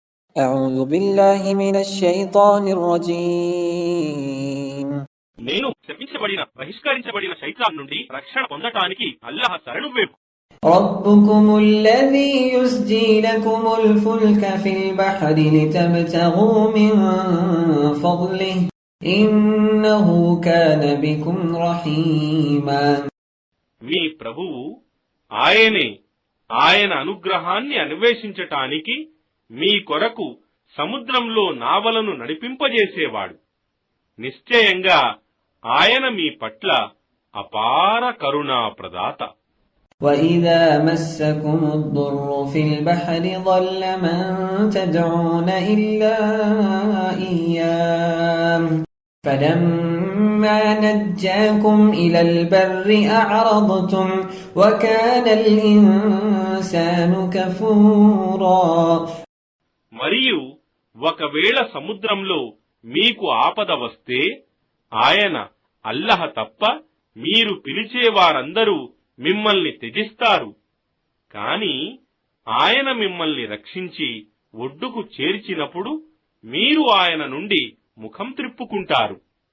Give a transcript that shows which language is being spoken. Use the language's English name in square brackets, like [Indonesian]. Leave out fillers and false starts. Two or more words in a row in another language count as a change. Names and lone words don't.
[Arabic] أعوذ بالله من الشيطان الرجيم. [Telugu] నేను శపించబడిన బహిష్కరించబడిన శైతాన్ నుండి రక్షణ పొందటానికి అల్లాహ్ శరణు వేపు. [Arabic] ربكم الذي يسجي لكم الفلك في البحر لتبتغوا من فضله إنه كان بكم رحيما. [Telugu] మీ ప్రభువు ఆయనే ఆయన అనుగ్రహాన్ని అన్వేషించటానికి మీ కొరకు సముద్రంలో నావలను నడిపింపజేసేవాడు. నిశ్చయంగా ఆయన మీ పట్ల అపార కరుణా ప్రదాత. [Arabic] وَإِذَا مَسَّكُمُ الضُّرُّ فِي الْبَحْرِ ضَلَّ مَن تَدْعُونَ إِلَّا إِيَّاهُ فَلَمَّا نَجَّاكُمْ إِلَى الْبَرِّ أَعْرَضْتُمْ وَكَانَ الْإِنسَانُ كَفُورًا. [Telugu] మరియు ఒకవేళ సముద్రంలో మీకు ఆపద వస్తే ఆయన అల్లహ తప్ప మీరు పిలిచేవారందరూ మిమ్మల్ని త్యజిస్తారు. కాని ఆయన మిమ్మల్ని రక్షించి ఒడ్డుకు చేర్చినప్పుడు మీరు ఆయన నుండి ముఖం త్రిప్పుకుంటారు.